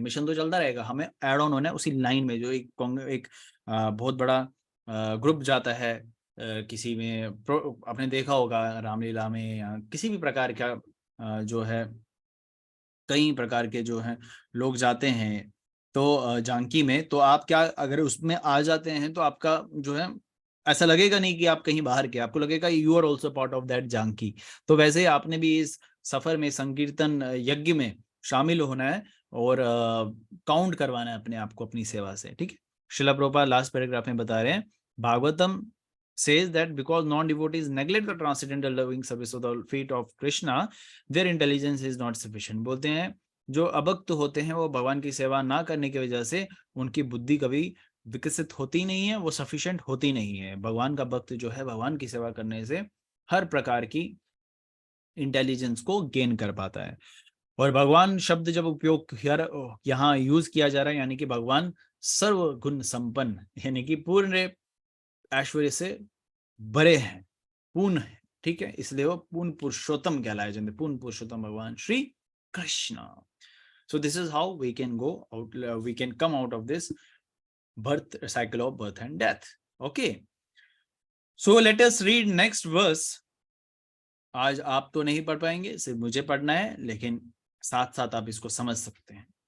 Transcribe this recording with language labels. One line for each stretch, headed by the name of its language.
Hindi: Mission तो चलता रहेगा, हमें एड ऑन होना है उसी लाइन में। जो एक बहुत बड़ा ग्रुप जाता है किसी में, आपने देखा होगा रामलीला में या किसी भी प्रकार का जो है, कई प्रकार के जो हैं लोग जाते हैं, तो जानकी में, तो आप क्या अगर उसमें आ जाते हैं तो आपका जो है ऐसा लगेगा नहीं कि आप कहीं बाहर के, आपको लगेगा
English: You are also part of that Janaki.
Hindi: तो वैसे आपने भी इस सफर में संकीर्तन यज्ञ में शामिल होना है, और काउंट करवाना है अपने आप को अपनी सेवा से, ठीक है। श्रील प्रभुपाद लास्ट पैराग्राफ में बता रहे हैं,
English: Bhagavatam says that because non-devotees neglect the transcendental loving service of the feet of Krishna, their intelligence is not sufficient।
Hindi: बोलते हैं जो अभक्त होते हैं वो भगवान की सेवा ना करने की वजह से उनकी बुद्धि कभी विकसित होती नहीं है, वो सफिशिएंट होती नहीं है। भगवान का भक्त जो है भगवान की सेवा करने से हर प्रकार की इंटेलिजेंस को गेन कर पाता है। और भगवान शब्द जब उपयोग यहाँ यूज किया जा रहा है, यानी कि भगवान सर्व गुण संपन्न, यानी कि पूर्ण ऐश्वर्य से बड़े हैं, पूर्ण है, ठीक है, इसलिए वो पूर्ण पुरुषोत्तम कहलाए जाते, पूर्ण पुरुषोत्तम भगवान Shri Krishna.
English: So this is how we can go out, we can come out of this birth cycle of birth and death. Okay, so let us read next verse।
Hindi: आज आप तो नहीं पढ़ पाएंगे, सिर्फ मुझे पढ़ना है, लेकिन साथ साथ आप इसको समझ सकते हैं।